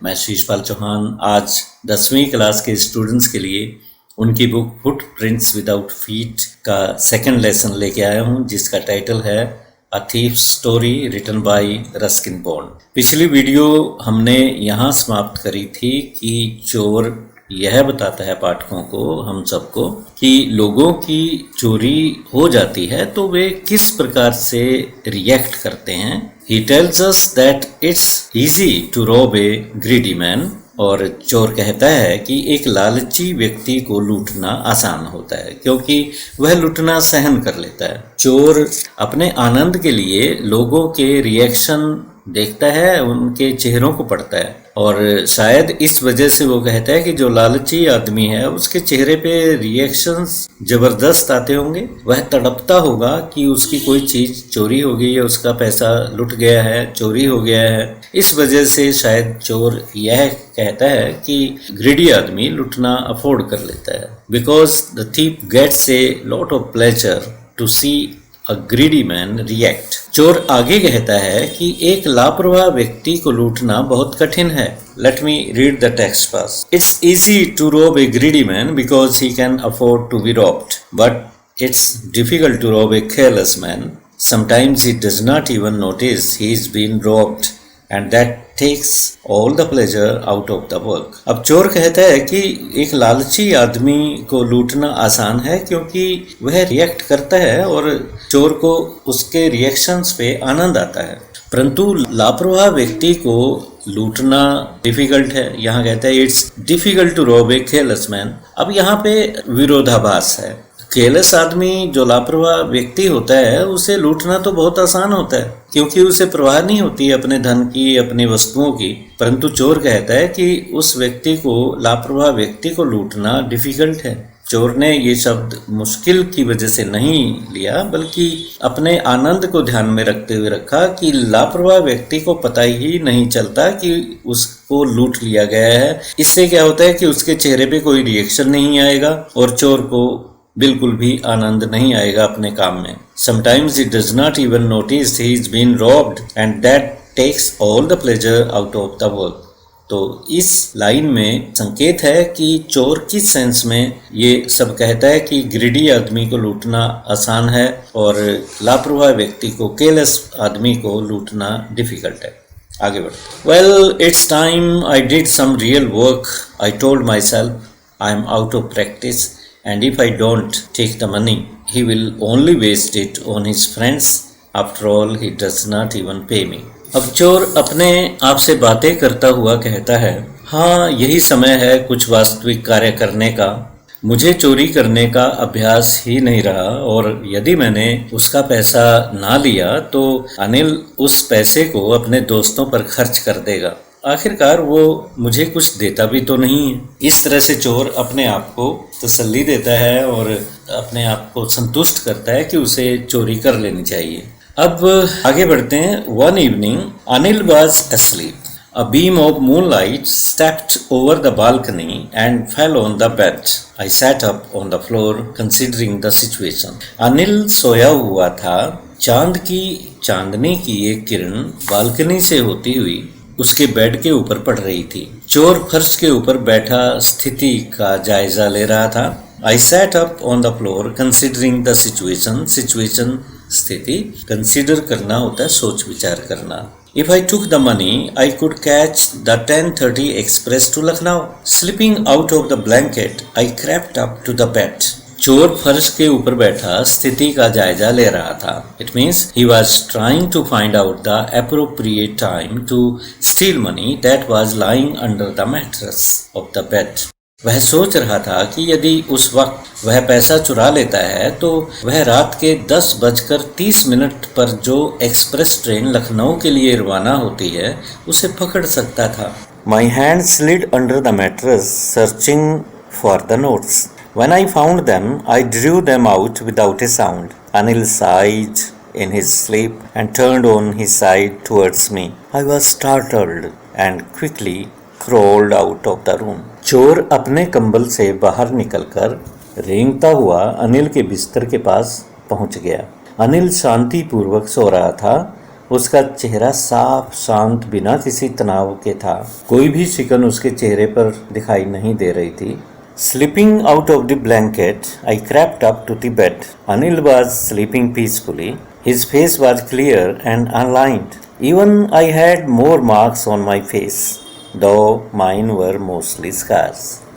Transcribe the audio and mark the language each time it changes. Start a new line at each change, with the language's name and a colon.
Hindi: मैं शीशपाल चौहान आज 10वीं क्लास के स्टूडेंट्स के लिए उनकी बुक फुटप्रिंट्स विदाउट फीट का सेकंड लेसन लेके आया हूं, जिसका टाइटल है a thief story written by Ruskin bond. पिछली वीडियो हमने यहाँ समाप्त करी थी कि चोर यह बताता है पाठकों को, हम सबको, कि लोगों की चोरी हो जाती है तो वे किस प्रकार से रिएक्ट करते हैं।
English: He tells us that it's easy to rob a greedy man।
Hindi: और चोर कहता है कि एक लालची व्यक्ति को लूटना आसान होता है क्योंकि वह लूटना सहन कर लेता है। चोर अपने आनंद के लिए लोगों के रिएक्शन देखता है, उनके चेहरों को पढ़ता है, और शायद इस वजह से वो कहता है कि जो लालची आदमी है उसके चेहरे पे रिएक्शंस जबरदस्त आते होंगे। वह तड़पता होगा कि उसकी कोई चीज चोरी हो गई है, उसका पैसा लुट गया है, चोरी हो गया है। इस वजह से शायद चोर यह कहता है कि ग्रीडी आदमी लुटना अफोर्ड कर लेता है।
English: Because the thief gets a lot of pleasure to see a greedy man react.
Hindi: चोर आगे कहता है कि एक लापरवाह व्यक्ति को लूटना बहुत कठिन है।
English: Let me read the text first. It's easy to rob a greedy man because he can afford to be robbed, but it's difficult to rob a careless man. Sometimes he does not even notice he's been robbed, and that takes all the pleasure out of the work.
Hindi: अब चोर कहता है कि एक लालची आदमी को लूटना आसान है क्योंकि वह रिएक्ट करता है और चोर को उसके रिएक्शंस पे आनंद आता है, परंतु लापरवाह व्यक्ति को लूटना डिफिकल्ट है। यहाँ कहता है
English: It's difficult to rob a careless man.
Hindi: अब यहाँ पे विरोधाभास है। केयरलेस आदमी, जो लापरवाह व्यक्ति होता है, उसे लूटना तो बहुत आसान होता है क्योंकि उसे परवाह नहीं होती अपने धन की, अपनी वस्तुओं की, परंतु चोर कहता है कि उस व्यक्ति को, लापरवाह व्यक्ति को लूटना डिफिकल्ट है। चोर ने ये शब्द मुश्किल की वजह से नहीं लिया, बल्कि अपने आनंद को ध्यान में रखते हुए रखा कि लापरवाह व्यक्ति को पता ही नहीं चलता कि उसको लूट लिया गया है। इससे क्या होता है कि उसके चेहरे पे कोई रिएक्शन नहीं आएगा और चोर को बिल्कुल भी आनंद नहीं आएगा अपने काम में।
English: Sometimes he does not even notice he's been robbed and that takes all the pleasure out of the work।
Hindi: तो इस लाइन में संकेत है कि चोर किस सेंस में ये सब कहता है कि ग्रीडी आदमी को लूटना आसान है और लापरवाह व्यक्ति को, केयरलेस आदमी को लूटना डिफिकल्ट है। आगे बढ़ते।
English: Well, it's time I did some real work. I told myself I'm out of practice and if I don't take the money, he will only waste it on his friends. After all, he does not even pay me।
Hindi: अब चोर अपने आप से बातें करता हुआ कहता है, हाँ, यही समय है कुछ वास्तविक कार्य करने का। मुझे चोरी करने का अभ्यास ही नहीं रहा और यदि मैंने उसका पैसा ना लिया तो अनिल उस पैसे को अपने दोस्तों पर खर्च कर देगा। आखिरकार वो मुझे कुछ देता भी तो नहीं है। इस तरह से चोर अपने आप को तसल्ली देता है और अपने आप को संतुष्ट करता है कि उसे चोरी कर लेनी चाहिए। अब आगे बढ़ते हैं।
English: One evening Anil was asleep. A beam of moonlight stepped over the balcony and fell on the bed. I sat up on the floor considering the situation.
Hindi: Anil सोया हुआ था। चांदनी की एक किरण बालकनी से होती हुई उसके बेड के ऊपर पड़ रही थी। चोर फर्श के ऊपर बैठा स्थिति का जायजा ले रहा था।
English: I sat up on the floor considering the situation.
Hindi: Situation स्थिति, कंसीडर करना होता है सोच विचार करना।
English: If I took the money, I could catch the 10:30 express to Lucknow. Slipping out of the blanket, I crept up to the bed.
Hindi: चोर फर्श के ऊपर बैठा स्थिति का जायजा ले रहा था।
English: It means he was trying to find out the appropriate time to steal money that was lying under the mattress of the bed.
Hindi: वह सोच रहा था कि यदि उस वक्त वह पैसा चुरा लेता है तो वह रात के 10:30 पर जो एक्सप्रेस ट्रेन लखनऊ के लिए रवाना होती है उसे पकड़ सकता था।
English: My hand slid under the mattress searching for the notes. When I found them, I drew them out without a sound. Anil sighed in his sleep and turned on his side towards me. I was startled and quickly crawled out of the room.
Hindi: चोर अपने कंबल से बाहर निकलकर रेंगता हुआ अनिल के बिस्तर के पास पहुंच गया। अनिल शांतिपूर्वक सो रहा था। उसका चेहरा साफ, शांत, बिना किसी तनाव के था। कोई भी शिकन उसके चेहरे पर दिखाई नहीं दे रही थी।
English: Slipping out of the blanket, I crept up to the bed. Anil was sleeping peacefully. His face was clear and unlined. Even I had more marks on my face, though mine were mostly scars.